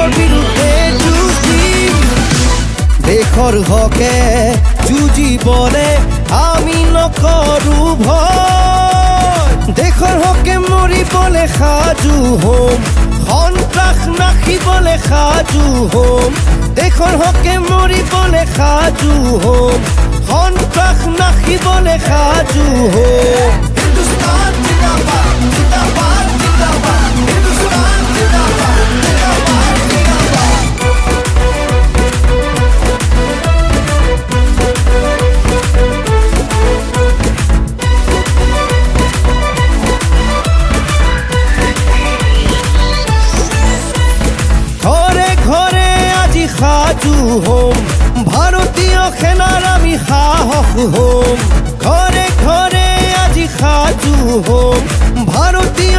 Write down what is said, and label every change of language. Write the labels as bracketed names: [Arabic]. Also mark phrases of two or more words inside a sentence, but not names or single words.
[Assamese] বিৰুদ্ধে যুঁজ দিম দেশৰ হকে যুঁজিবলে আমি নকৰো ভয় দেশৰ হকে মৰিবলে সাজু হম সন্ত্ৰাস নাখিবলে সাজু হম দেশৰ হকে মৰিবলে সাজু হম সন্ত্ৰাস নাখিবলে সাজু হম [Hindi] हिंदुस्तान जिंदाबाद जिंदाबाद जिंदाबाद हिंदुस्तान जिंदाबाद जिंदाबाद जिंदाबाद [Assamese] ঘৰে ঘৰে আজি সাজু হম ভাৰতীয় সেনাৰ আমি সাহস হম ঘৰে ঘৰে আজি সাজু হম ভাৰতীয়